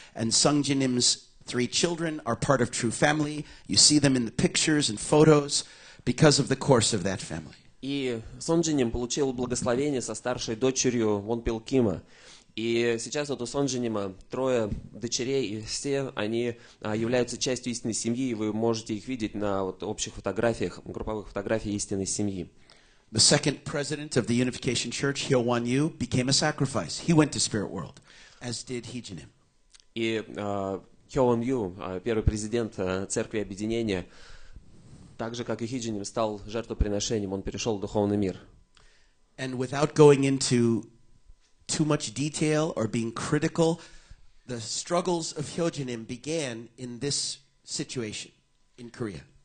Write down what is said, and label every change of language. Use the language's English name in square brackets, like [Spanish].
[English] And Sungjinim's 3 children are part of True Family. You see them in the pictures and photos because of the course of that family. [Russian] И Сонджиним получил благословение со старшей дочерью Вонпил Кима. И сейчас вот у Сонджинима 3 дочерей, и все они являются частью истинной семьи, и вы можете их видеть на вот общих фотографиях, групповых фотографиях истинной семьи. [English] The second president of the Unification Church, Hyo-won Yu, became a sacrifice. He went to Spirit World, as did Heejinim. [Russian] И Хёвон Ю, первый президент Церкви Объединения, так же, как и Хиджиним, стал жертвоприношением, он перешел в духовный мир. [English] And without going into too much detail or being critical, the struggles of Hyojinim began in this situation in Korea.